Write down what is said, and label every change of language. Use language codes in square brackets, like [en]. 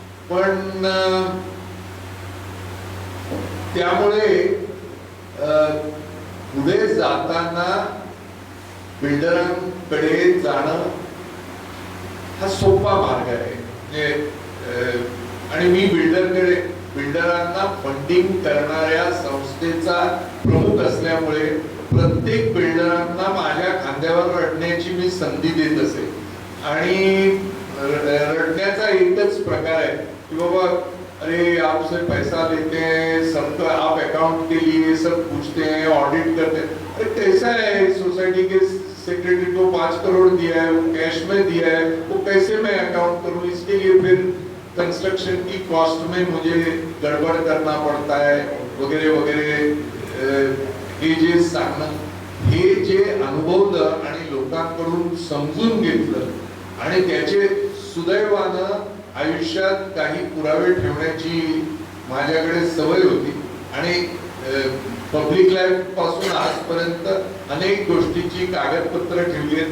[mr] पण त्यामुळे पुढे जाताना बिल्डरांकडे जाणं हा सोपा मार्ग आहे. म्हणजे आणि मी बिल्डरांना फंडिंग करणाऱ्या संस्थेचा प्रमुख असल्यामुळे प्रत्येक बिल्डरांना माझ्या खांद्यावर रडण्याची मी संधी देत असे. आणि रडण्याचा एकच प्रकार आहे की बाबा, [hi] अरे आपसे पैसा लेते हैं, सबका आप अकाउंट के लिए सब पूछते हैं, ऑडिट करते हैं. अरे कैसा है, सोसाइटी के सेक्रेटरी को 5 करोड़ दिया है, वो कैश में दिया है, वो कैसे मैं अकाउंट करूं, इसके लिए फिर कंस्ट्रक्शन की कॉस्ट में मुझे गड़बड़ करना पड़ता है वगैरे वगैरे. [mr] हे जे सांगणं, हे जे अनुभवलं आणि लोकांकडून समजून घेतलं आणि त्याचे सुदैवानं आयुष्यात काही पुरावे ठेवण्याची माझ्याकडे सवय होती. आणि पब्लिक लाईफ पासून आजपर्यंत अनेक गोष्टीची कागदपत्र ठेवली आहेत.